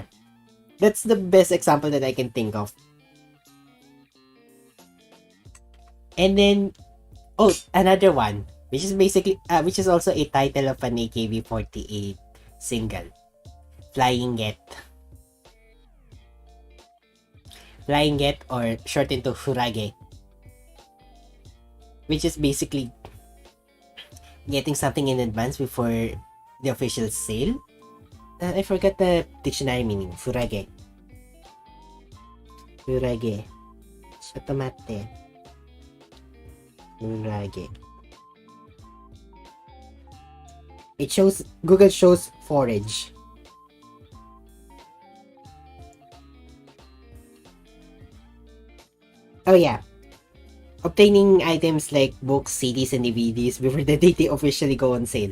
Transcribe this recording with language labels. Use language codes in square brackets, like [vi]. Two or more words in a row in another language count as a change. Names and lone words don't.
[en] That's the best example that I can think of. And then another one, which is basically which is also a title of an AKB48 single, Flying Get, or shortened to Furage, which is basically getting something in advance before the official sale. I forgot the dictionary meaning. [ja] Furage. Sotomate. [en] Furage. Google shows forage. Oh yeah. Obtaining items like books, CDs, and DVDs before the date they officially go on sale.